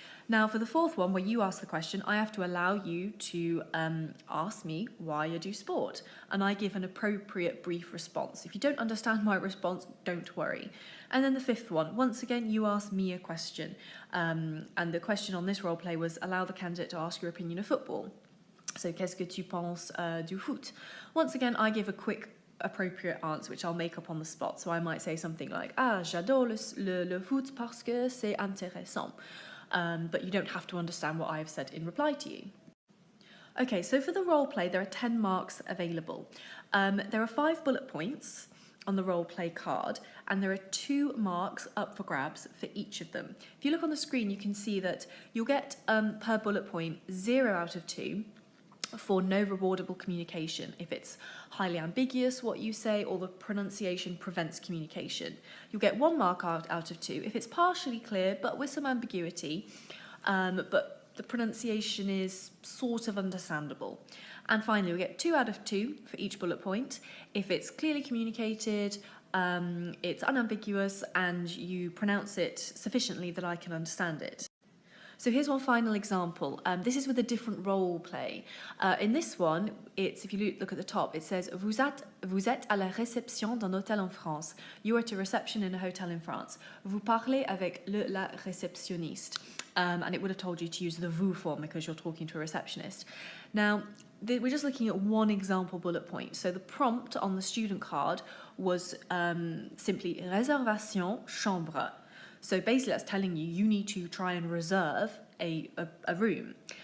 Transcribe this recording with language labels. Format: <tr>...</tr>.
<en>Now, for the fourth one, where you ask the question, I have to allow you to ask me why you do sport, and I give an appropriate brief response. If you don't understand my response, don't worry. And then the fifth one, once again, you ask me a question, and the question on this role play was allow the candidate to ask your opinion of football.</en> <fr>So, qu'est-ce que tu penses du foot?</fr> <en>Once again, I give a quick appropriate answer, which I'll make up on the spot. So I might say something like, ah,</en> <fr>j'adore le foot parce que c'est intéressant.</fr> <en>But you don't have to understand what I've said in reply to you. Okay, so for the role play, there are 10 marks available. There are 5 bullet points on the role play card, and there are 2 marks up for grabs for each of them. If you look on the screen, you can see that you'll get per bullet point 0 out of 2 for no rewardable communication, if it's highly ambiguous what you say or the pronunciation prevents communication. You'll get 1 mark out of 2 if it's partially clear but with some ambiguity, but the pronunciation is sort of understandable. And finally, you'll get 2 out of 2 for each bullet point if it's clearly communicated, it's unambiguous, and you pronounce it sufficiently that I can understand it. So here's one final example. This is with a different role play. In this one, if you look at the top, it says</en> <fr>vous êtes à la réception d'un hôtel en France.</fr> <en>You are at a reception in a hotel in France.</en> <fr>Vous parlez avec la réceptionniste.</fr> <en>And it would have told you to use the vous form because you're talking to a receptionist. Now, we're just looking at one example bullet point. So the prompt on the student card was simply</en> <fr>réservation chambre.</fr> <en>So basically that's telling you need to try and reserve a room.</en>